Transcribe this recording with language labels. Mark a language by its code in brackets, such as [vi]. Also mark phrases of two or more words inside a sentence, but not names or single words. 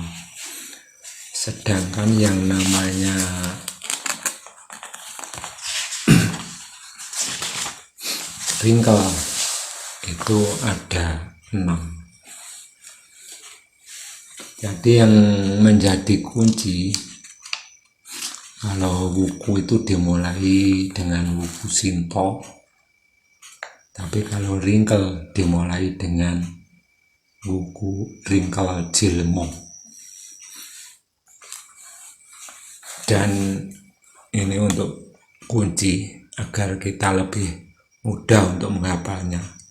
[id] Sedangkan yang namanya ringkel itu ada 6. Jadi yang menjadi kunci kalau wuku itu dimulai dengan wuku Sinto, tapi kalau ringkel dimulai dengan wuku ringkel jilmo. Dan ini untuk kunci agar kita lebih mudah untuk menghafalnya.